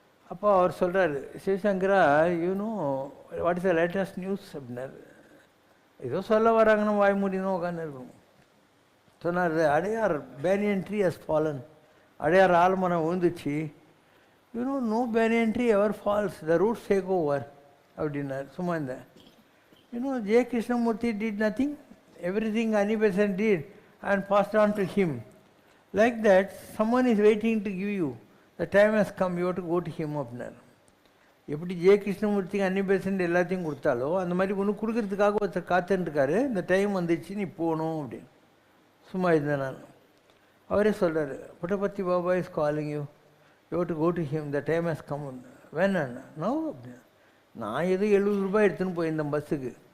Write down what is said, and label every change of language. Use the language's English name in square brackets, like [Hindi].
[Tamil] அப்போ அவர் சொல்கிறாரு, Sivasankara [English] you know what is the latest news [Tamil] அப்படின்னாரு. ஏதோ சொல்ல வராங்கன்னு வாய் மூடினோம் உட்காந்து இருக்கணும். சொன்னார், Adyar [English] banyan tree has fallen, [Tamil] Adyar ஆலமரம் விழுந்துச்சு. [English] no banyan tree ever falls, the roots take over [Tamil] அப்படின்னார். சும்மா இந்த [English] Jaya Krishnamurthy did nothing, everything Anibesan did and passed on to him. Like that, someone is waiting to give you. The time has come, you have to go to him [Tamil] அப்படின்னார். எப்படி ஜெய கிருஷ்ணமூர்த்திக்கு Annie Besant எல்லாத்தையும் கொடுத்தாலோ அந்த மாதிரி ஒன்று கொடுக்கறதுக்காக ஒருத்தர் காத்துருக்காரு. இந்த டைம் வந்துச்சு, நீ போகணும் அப்படின்னு. சும்மா இருந்தேன் நான். [English] அவரே சொல்கிறார், Puttaparthi Baba is calling you, you have to go to him, the time has come. [Tamil] வேணாண்ணா no அப்படின்னு. நான் எதுவும் 70 ரூபாய் எடுத்துன்னு போயிருந்தேன் பஸ்ஸுக்கு.